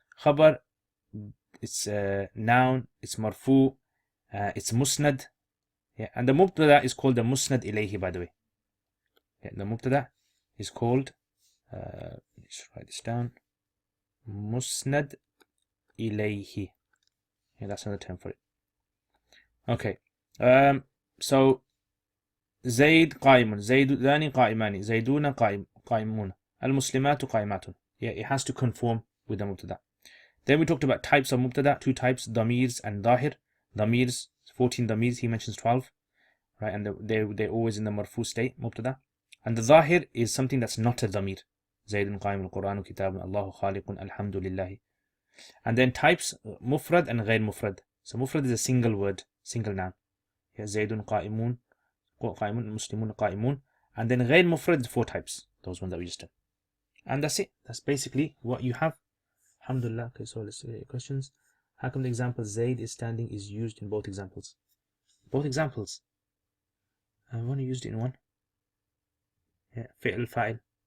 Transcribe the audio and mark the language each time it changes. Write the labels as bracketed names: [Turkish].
[English] Khabar, it's noun, it's marfu, it's Musnad. Yeah, and the Mubtada is called the Musnad ilayhi, by the way. Yeah, the Mubtada is called, let's write this down, Musnad ilayhi. Yeah, that's another term for it. Okay. So [Arabic] Zaid قائم, زيدان قائمان, زيدون قائمون, المسلمات قائمات. [English] Yeah, it has to conform with the Mubtada. Then we talked about types of Mubtada, 2 types, ضميرs and ظاهر. ضميرs, 14 ضميرs, he mentions 12, right? And they're always in the marfu state, Mubtada. And the ظاهر is something that's not a ضمير. [Arabic] زيد قائم, القرآن كتاب, الله خالق, الحمد لله. [English] And then types, mufrad and غير mufrad. So mufrad is a single word, single noun. Yeah, [Arabic] زيد قائمون, قائمون, المسلمون قائمون. [English] And then غير mufrad is 4 types, those ones that we just did. And that's it. That's basically what you have. Alhamdulillah. Okay, so let's see questions. How come the example Zaid is standing is used in both examples? Both examples. I've only used it in one. Yeah, fi'l fa'il.